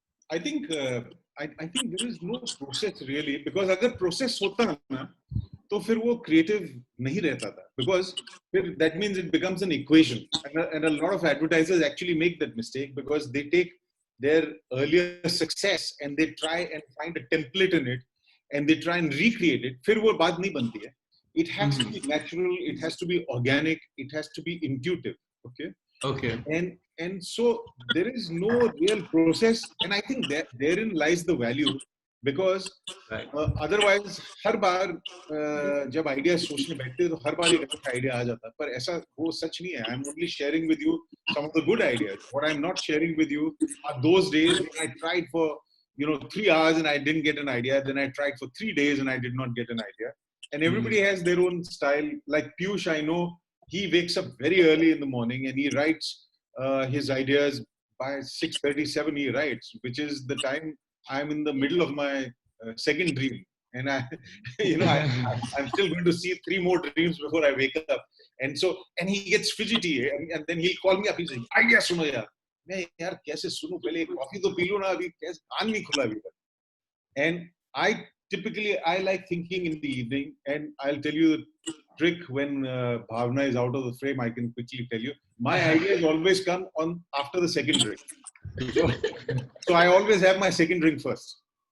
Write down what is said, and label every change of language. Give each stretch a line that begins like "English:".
English: I think there is no process really, because
Hindi: अगर process होता ना तो फिर वो creative नहीं रहता था,
English: because फिर that means it becomes an equation, and a lot of advertisers actually make that mistake because they take their earlier success and they try and find a template in it and they try and recreate it.
Hindi: फिर वो बात नहीं बनती है.
English: It has to be natural, it has to be organic, it has to be intuitive. Okay, Okay. And so there is no real process, and I think that therein lies the value, because otherwise
Hindi: हर बार जब idea सोचने बैठते हैं तो हर बार एक अच्छा idea आ जाता है, पर ऐसा वो सच नहीं है.
English: I'm only sharing with you some of the good ideas. What I'm not sharing with you are those days when I tried for 3 hours and I didn't get an idea, then I tried for 3 days and I did not get an idea. And everybody has their own style. Like Piyush, I know he wakes up very early in the morning and he writes his ideas by 6:37. He writes, which is the time I'm in the middle of my second dream, and I'm still going to see 3 more dreams before I wake up. And he gets fidgety, and then he'll call me up. He's like, "Idea
Hindi: सुनो यार." मैं यार कैसे सुनूं, पहले coffee तो P low ना, अभी कैसे कान नहीं खुला अभी तक.
English: And I like thinking in the evening, and I'll tell you the trick when Bhavna is out of the frame. I can quickly tell you my ideas always come on after the second drink. So I always have my second drink first.